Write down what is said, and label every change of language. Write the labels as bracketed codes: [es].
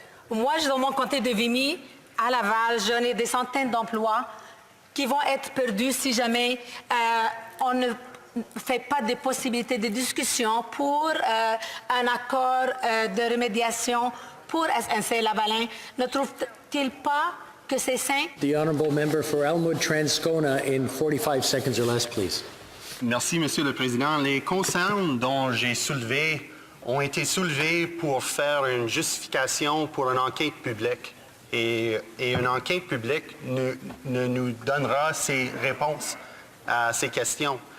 [fr] Moi, dans mon comté de Vimy, à Laval, j'en ai des centaines d'emplois qui vont être perdus si jamais on ne fait pas de possibilités de discussion pour un accord de remédiation pour SNC-Lavalin. Ne trouve-t-il pas que c'est sain? [en] The honourable member for Elmwood-Transcona in 45 seconds or less, please. [fr] Merci, Monsieur le Président. Les concerns dont j'ai soulevés ont été soulevés pour faire une justification pour une enquête publique. Et une enquête publique ne nous donnera ses réponses à ces questions.